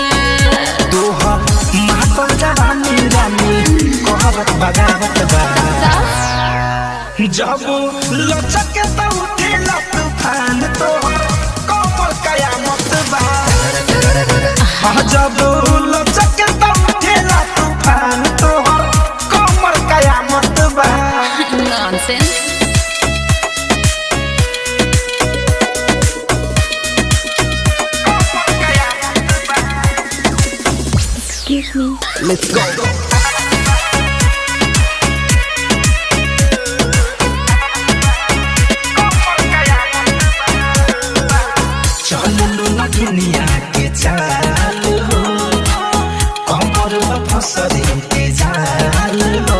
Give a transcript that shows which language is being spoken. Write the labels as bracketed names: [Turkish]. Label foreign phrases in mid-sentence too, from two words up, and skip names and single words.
[Bhojpuri] तोहा मातल जवानी रानी कहवत बगावत बा जब लचक के तो उठेला तूफान तोहर कमर कयामत बा जब लचक के तो उठेला तूफान तोहर कमर कयामत बा [English] नॉनसेंस Excuse me. Let's go. [Bhojpuri] चलो ना दुनिया के चाल हो कमर में फंसरी के जाल हो